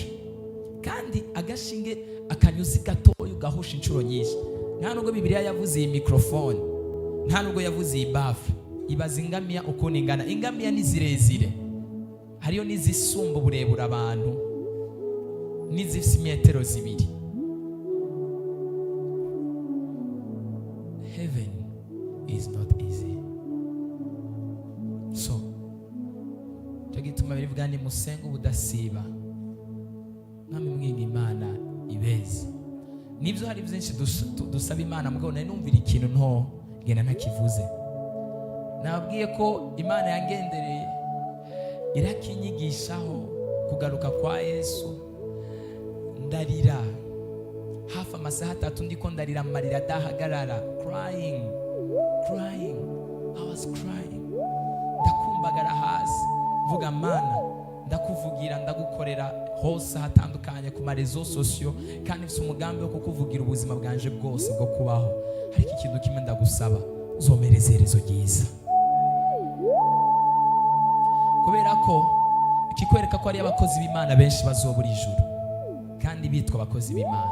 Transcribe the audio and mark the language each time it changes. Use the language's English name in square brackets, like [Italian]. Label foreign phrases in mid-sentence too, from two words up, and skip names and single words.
[Rundi] Kandi agashinge akanyuzi gatoya ugahusha inshuro nyinshi. Nta nubwo Bibiliya yavuze iyi microphone, nta nubwo yavuze iyi bafu. Ibaza ingamiya ukuntu ingana. Ingamiya ni zirezire, hariyo n'izisumba uburebure abantu, n'izifite metero 2. [English] Heaven is not easy. [Rundi] So tugituma birivuga ni musenga ubudasiba, namwe mwinga Imana ibeze. Nibyo hari byinshi dusaba Imana, mugabo nari numvira ikintu nto ngena ntakivuze. Nabwiye ko Imana yangendereye irakinyigishaho kugaruka kwa Yesu. Ndarira hafi amasaha 3 ndiko ndarira amarira adahagarara, [English] crying. I was crying. [Rundi] Ndakumbagara hasi vuga Mana, ndakuvugira, ndagukorera hose hatandukanye ku [French] marezo sosio, [Rundi] kandi mfite umugambi wo kukuvugira ubuzima bwanje bwose bwo kubaho. Ariko ikintu kimwe ndagusaba, uzomereze iherezo ryiza. Kubera ko ikikwereka ko ari abakozi b'Imana benshi bazobura ijuru kandi bitwa abakozi b'Imana.